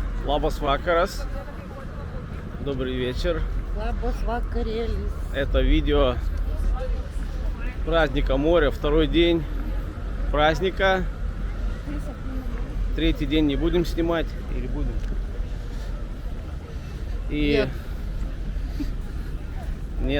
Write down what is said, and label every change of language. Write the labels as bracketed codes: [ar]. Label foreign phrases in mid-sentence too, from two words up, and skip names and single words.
[lt] Labas vakaras. [ru] Добрый вечер. [lt] Labas vakarėlis. [ru] Это видео праздника моря. Второй день праздника. Третий день не будем снимать. Или будем? И... Нет.